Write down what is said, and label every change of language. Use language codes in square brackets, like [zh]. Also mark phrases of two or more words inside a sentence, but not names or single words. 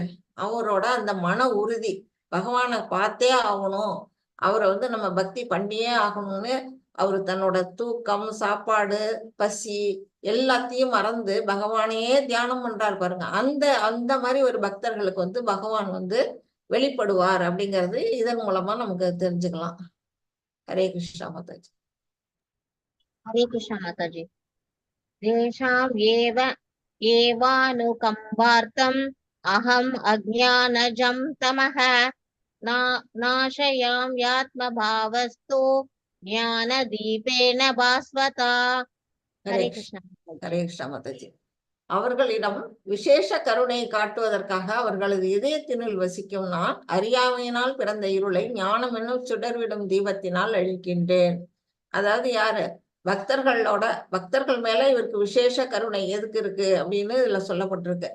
[ta] அவரோட அந்த மன உறுதி, பகவானை பார்த்தே ஆகணும், அவரை வந்து நம்ம பக்தி பண்ணியே ஆகணும்னு அவர் தன்னோட தூக்கம், சாப்பாடு, பசி எல்லாத்தையும் மறந்து பகவானையே தியானம் பண்றாரு பாருங்க. அந்த அந்த மாதிரி ஒரு பக்தர்களுக்கு வந்து பகவான் வந்து வெளிப்படுவார் அப்படிங்கிறது இதன் மூலமா நமக்கு தெரிஞ்சுக்கலாம். ஹரே கிருஷ்ணா மாதாஜி. [hi] हरे कृष्ण माताजी। [sa] तेषाम् एवानुकम्पार्थम् अहम् अज्ञानजं तमः नाशयाम्यात्मभावस्तु ज्ञानदीपेन भास्वता। [ta] ஹரே [hi] हरे [ta] கிருஷ்ணா. [hi] कृष्ण [ta] ஹரே கிருஷ்ணா மாதாஜி. அவர்களிடம் விசேஷ கருணை காட்டுவதற்காக அவர்களது இதயத்தினுள் வசிக்கும் நான் அறியாமையினால் பிறந்த இருளை ஞானம் என்னும் சுடர்விடும் தீபத்தினால் அழிக்கின்றேன். அதாவது யாரு? பக்தர்கள் மேல இவருக்கு விசேஷ கருணை எதுக்கு இருக்கு அப்படின்னு இதுல சொல்லப்பட்டிருக்கு.